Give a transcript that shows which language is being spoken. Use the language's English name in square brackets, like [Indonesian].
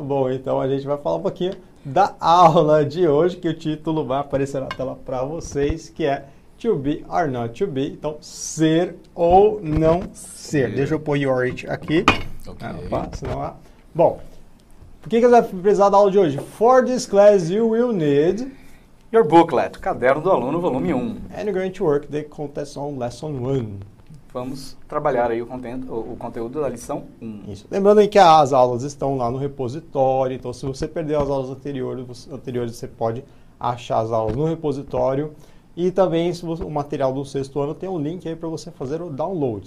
[Portuguese] Bom, então a gente vai falar um pouquinho da aula de hoje, que o título vai aparecer na tela para vocês, que é [English] To be or not to be. [Portuguese] Então, ser ou não ser. Deixa eu pôr your it aqui. Senão Bom, por que você vai precisar da aula de hoje? [English] For this class you will need your booklet, Caderno do Aluno, volume 1. And you're going to work the content on lesson 1. [Portuguese] Vamos trabalhar aí o conteúdo da lição 1. Isso. Lembrando aí que as aulas estão lá no repositório, então se você perder as aulas anteriores você pode achar as aulas no repositório. E também, se o material do sexto ano tem um link aí para você fazer o download.